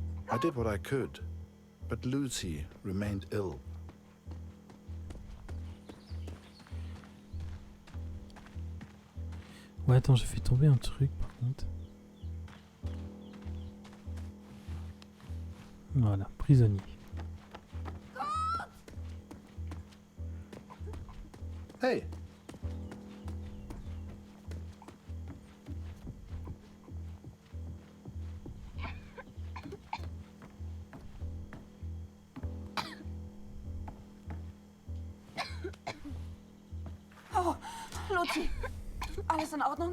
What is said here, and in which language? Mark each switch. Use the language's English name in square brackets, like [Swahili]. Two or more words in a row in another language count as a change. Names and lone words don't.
[English] I did what I could, but Lucy remained ill. [French] Ouais, attends, j'ai fait tomber un truc par contre. Voilà, prisonnier. Hey! [German] Oh, Lucy, alles in Ordnung?